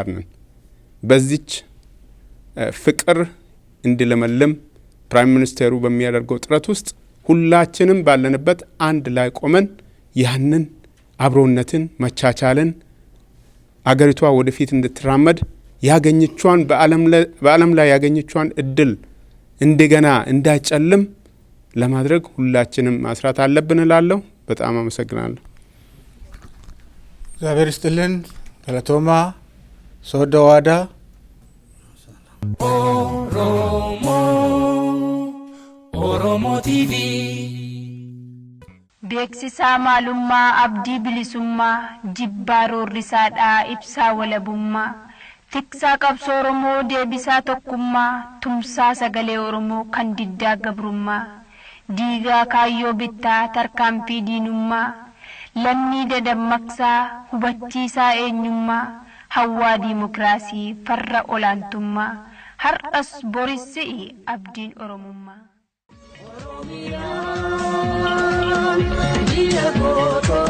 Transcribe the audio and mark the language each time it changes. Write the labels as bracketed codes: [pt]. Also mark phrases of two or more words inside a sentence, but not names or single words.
[am] ነን። በዚች ፍቅር እንዲለመልም ፕራይም ሚኒስቴሩ በሚያደርገው ጥረት ውስጥ ሁላችንም ባለንበት አንድ ላይ ቆመን ያንን አብሮነትን መቻቻልን አገሪቷ ወደፊት እንድትራመድ ያገኘቿን በዓለም ላይ ያገኘቿን እድል እንደገና እንዳይጨልም ለማድረግ ሁላችንም ማስራት አለብን እላለሁ። በጣም አመሰግናለሁ። እግዚአብሔር ይስጥልን። [om] galatoomaa soddaa waadaa ኦሮሞ ቲቪ beeksisaa maalummaa abdii bilisummaa jibbaa roorrisaadhaa ibsaa walabummaa tiksaa qabsoo Oromoo deebisaa tokkummaa tumsaa sagalee Oromoo kan diddaa gabrummaa diigaa kaayyoo bittaa tarkaanfii diinummaa lammii dadammaqsaa hubachiisaa eenyummaa hawwaa diimokiraasii farra olaantummaa har'as borissi abdiin Oromummaa.